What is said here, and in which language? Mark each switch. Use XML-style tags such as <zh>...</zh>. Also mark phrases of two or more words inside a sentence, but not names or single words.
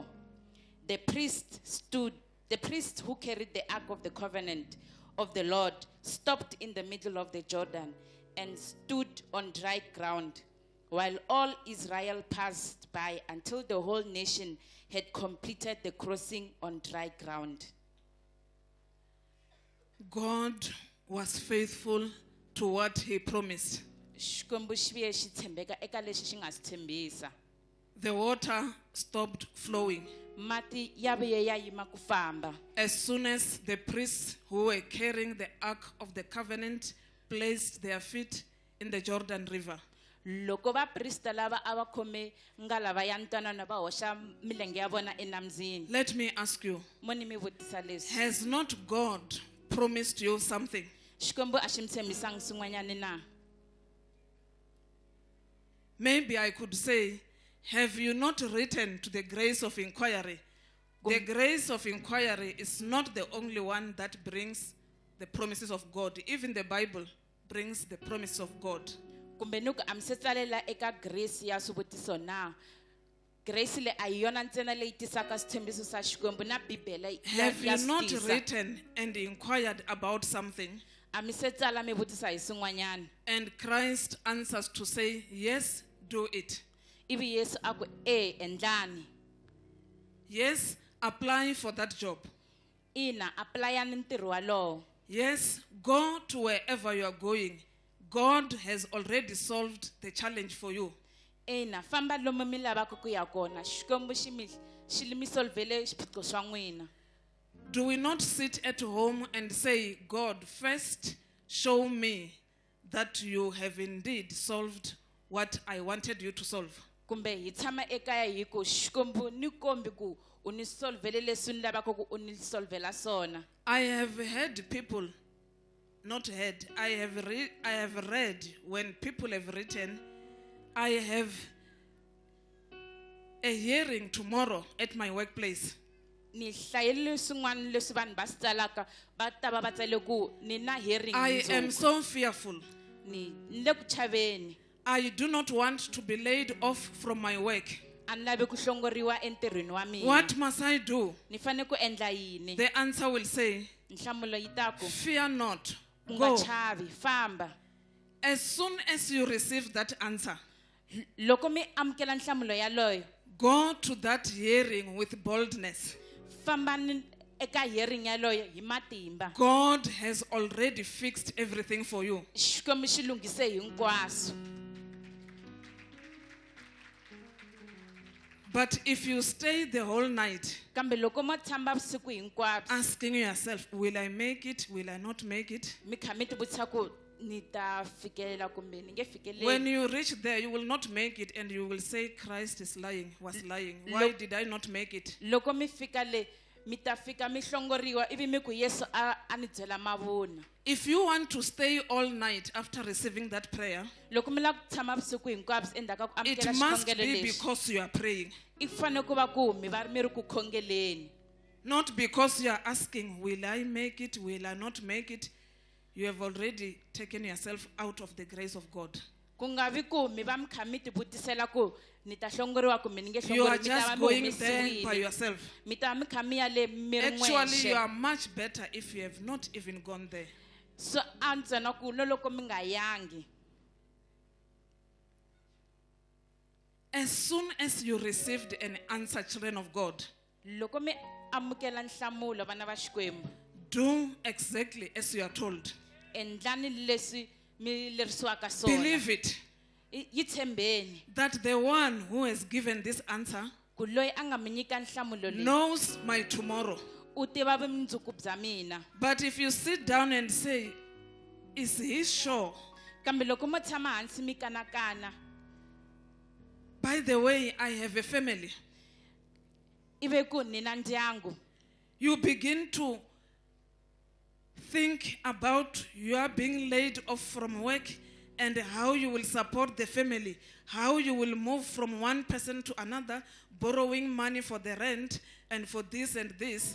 <en>The priest who carried the ark of the covenant of the Lord stopped in the middle of the Jordan and stood on dry ground while all Israel passed by until the whole nation had completed the crossing on dry ground. God was faithful to what he promised.</en> <ts>Xikwembu xi vuye xi tshembeka eka leswi xi nga swi tshembisa.</ts> <en>The water stopped flowing</en> <ts>Mati ya vuye ya yima ku famba.</ts> <en>as soon as the priests who were carrying the ark of the covenant placed their feet in the Jordan River.</en> <ts>Loko vaprista lava a va khome ngalava ya ntwanano va hoxa milenge ya vona enambyini.</ts> <en>Let me ask you,</en> <ts>Mo ni mi vutisa leswi.</ts> <en>has not God promised you something?</en> <ts>Xikwembu a xi mi tshembisanga swin'wanyani na?</ts> <en>Maybe I could say, have you not written to the grace of inquiry? The grace of inquiry is not the only one that brings the promises of God. Even the Bible brings the promises of God.</en> <ts>Kumbe nuku a mi se tsalela eka grace ya swivutiso na? Grace le a hi yona ntsena leyi tisaka switshembiso swa Xikwembu na Bibele</ts> <en>Have</en> <ts>ya</ts> <en>you not</en> <ts>swi tisa.</ts> <en>written and inquired about something?</en> <ts>A mi se tsala mi vutisa hi swin'wanyani.</ts> <en>And Christ answers to say, yes, do it.</en> <ts>Ivi Yesu a ku endlani.</ts> <en>Yes, apply for that job.</en> <ts>Ina applyani ntirho walowo.</ts> <en>Yes, go to wherever you are going. God has already solved the challenge for you.</en> <ts>Ina famba lomu mi lavaka ku ya kona Xikwembu xi mi solvele swiphiqo swa n'wina.</ts> <en>Do we not sit at home and say, God, first show me that you have indeed solved what I wanted you to solve?</en> <ts>Kumbe hi tshama ekaya hi ku Xikwembu ni kombi ku u ni solvele leswi ni lavaka ku u ni solvela swona.</ts> <en>I have heard people, I have read when people have written, I have a hearing tomorrow at my workplace.</en> <ts>Ni hlayele swin'wana leswi vanhu va swi tsalaka va ta va va tsale ku ni na hearing</ts> <en>I am so fearful.</en> <ts>ni le ku chaveni.</ts> <en>I do not want to be laid off from my work.</en> <ts>A ni lavi ku hlongoriwa entirhweni wa mina.</ts> <en>What must I do?</en> <ts>Ni fane ku endla yini?</ts> <en>The answer will say,</en> <ts>Nhlamulo yi ta ku</ts> <en>fear not.</en> <ts>u nga</ts> <en>Go.</en> <ts>chavi famba.</ts> <en>As soon as you receive that answer,</en> <ts>Loko mi amukela nhlamulo yaloyo</ts> <en>go to that hearing with boldness.</en> <ts>fambani eka hearing yaloyo hi matimba.</ts> <en>God has already fixed everything for you.</en> <ts>Xikwembu xi lunghise hinkwaswo.</ts> <en>But if you stay the whole night</en> <ts>Kambe loko mo tshamba vusiku hinkwabyo</ts> <en>asking yourself, will I make it? Will I not make it?</en> <ts>mi kha mi tivutisa ku ni ta fikelela kumbe ni nge</ts> <en>When</en> <ts>fikeleli.</ts> <en>you reach there, you will not make it and you will say, Christ was lying. Why did I not make it?</en> <ts>Loko mi fika le mi ta fika mi hlongoriwa ivi mi ku Yesu a ni byela mavunwa.</ts> <en>If you want to stay all night after receiving that prayer,</en> <ts>Loko mi lava ku tshama vusiku hinkwabyo endzhaku ka ku</ts> <en>it</en> <ts>amukela</ts> <en>must</en> <ts>xikhongelo</ts> <en>be</en> <ts>lexi</ts> <en>because you are praying.</en> <ts>I fanele ku va ku mi va mi ri ku khongeleni.</ts> <en>Not because you are asking, will I make it? Will I not make it? You have already taken yourself out of the grace of God.</en> <ts>Ku nga vi ku mi va mi kha mi tivutisela ku ni ta hlongoriwa kumbe ni nge</ts> <en>You are</en> <ts>hlongoriwi mi ta va</ts> <en>just</en> <ts>mi</ts> <en>going there by</en> <ts>humesiwile.</ts> <en>yourself.</en> <ts>Mi ta va mi kha mi ya le mi ri</ts> <en>Actually, you</en> <ts>n'wexe.</ts> <en>are much better if you have not even gone there.</en> <ts>So antswa na ku loko mi nga yangi.</ts> <en>As soon as you received an answer, children of God,</en> <ts>Loko mi amukela nhlamulo vana va Xikwembu</ts> <en>do exactly as you are told.</en> <ts>endlani leswi mi lerisiwaka swona.</ts> <en>Believe it,</en> <ts>Yi tshembeni</ts> <en>that the one who has given this answer</en> <ts>ku loyi a nga mi nyika nhlamulo leyi</ts> <en>knows my tomorrow.</en> <ts>u tiva vumundzuku bya mina.</ts> <en>But if you sit down and say, is he sure?</en> <ts>Kambe loko mo tshama hansi mi kanakana</ts> <en>By the way, I have a family.</en> <ts>ive ku ni na ndyangu.</ts> <en>You begin to think about you are being laid off from work and how you will support the family, how you will move from one person to another, borrowing money for the rent and for this and this.</en>